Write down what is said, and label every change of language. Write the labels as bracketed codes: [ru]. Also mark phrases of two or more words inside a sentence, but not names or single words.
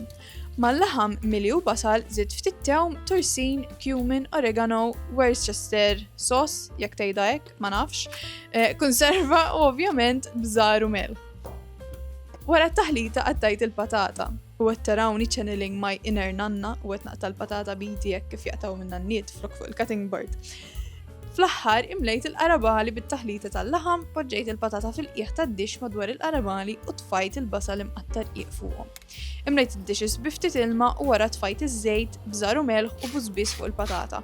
[mt] Mal-laħam mili u basal żidt ftit tewm, tursin, cumin, oregano, Worcestershire sauce, jekk tgħidha hekk, ma nafx, konserva u ovvjament bżar u mel. Wara t-taħlita qattajt il-patata u qed tarawni [en] channeling my inner [mt] nanna u qed naqta' l-patata bidi hekk kif jaqtaw minn nanniet flok fuq il- [en] cutting board. [mt] Fl-aħħar imlejt il-qarabali bit-taħlita tal-laħam, poġġejt il-patata fil-qiegħ tad-dix madwar il-qarabali u tfajt il-basal imqattar qiegħ fuqhom. Imlejt id-dishes bi ftit ilma u wara tfajt iż-żejt bżar u melħ u bużbiż fuq il-patata.